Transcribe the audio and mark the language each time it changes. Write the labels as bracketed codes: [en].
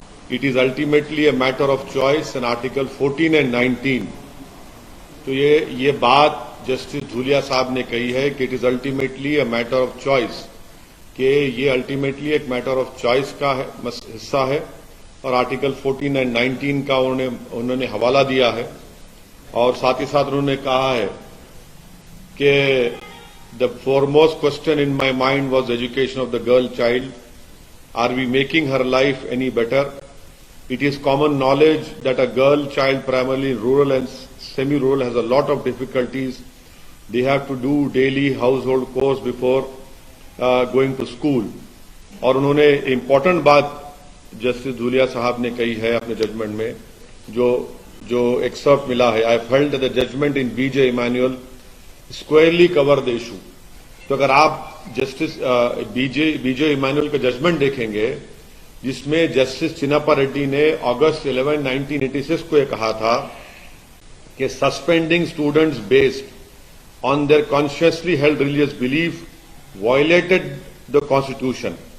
[en] It is ultimately a matter of choice in article 14 and 19. [ur] تو یہ بات justice Dhulia صاحب نے کہی ہے کہ [en] it is ultimately a matter of choice, [ur] کہ یہ الٹیمیٹلی ایک میٹر آف چوائس کا حصہ ہے. اور آرٹیکل 14 اینڈ 19 کا انہوں نے حوالہ دیا ہے. اور ساتھ ہی ساتھ انہوں نے کہا ہے کہ [en] the foremost question in my mind was education of the girl child. Are we making her life any better? It is common knowledge that a girl child, primarily rural and semi-rural, has a lot of difficulties. They have to do daily household chores before going to school. [ur] اور انہوں نے important بات justice Dhulia صاحب نے کہی ہے اپنے judgment میں، جو ایکسرپٹ ملا ہے. [en] I felt that the judgment in B.J. Emanuel squarely covered the issue. [ur] تو اگر آپ جسٹس بی جے ایمانوئل کا ججمنٹ دیکھیں گے، جس میں جسٹس چنپا ریڈی نے اگست 11, 1986 کو یہ کہا تھا کہ [en] Suspending students based on their consciously held religious belief violated the constitution.